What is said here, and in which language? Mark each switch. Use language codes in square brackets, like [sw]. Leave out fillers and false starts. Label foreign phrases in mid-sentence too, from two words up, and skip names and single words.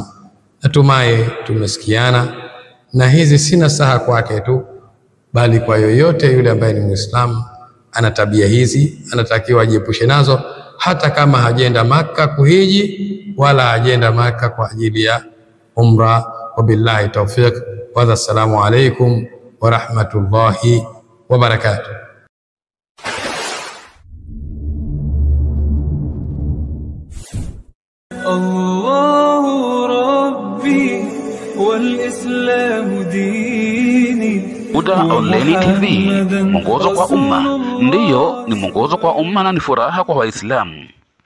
[sw] Natumai tumesikiana, na hizi si nasaha kwake tu, bali kwa yoyote yule ambaye ni Muislamu ana tabia hizi, anatakiwa ajiepushe nazo, hata kama hajenda Maka kuhiji wala hajenda Maka kwa ajili ya umra. [ar] وبالله توفيق، والسلام عليكم ورحمة الله وبركاته. الله ربي والإسلام ديني. [sw] Huda Online TV, mwongozo kwa umma. Ndiyo, ni mwongozo kwa umma na ni furaha kwa Waislamu.